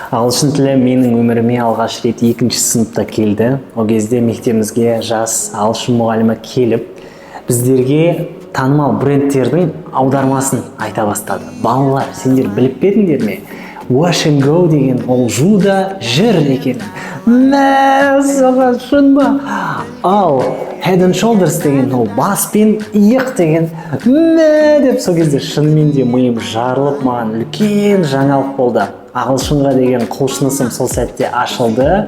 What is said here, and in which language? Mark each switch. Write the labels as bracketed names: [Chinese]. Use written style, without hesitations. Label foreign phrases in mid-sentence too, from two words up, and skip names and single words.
[Kazakh] Ағылшын тілі менің өміріме алғаш рет 2-ші сыныпта келді. Ол кезде мектебімізге жас ағылшын мұғалімі келіп, біздерге танымал брендтердің аудармасын айта бастады. Балалар, сендер біліп пе ме? Wash and go деген ол жуда жүр екен. Мә, соған шын ба? Ал Head and Shoulders деген ол бас пен иық деген. Мә, деп сол кезде шынымен де миым жарылып, маған үлкен жаңалық болды. Ағылшынға деген құлшынысым сол сәтте ашылды.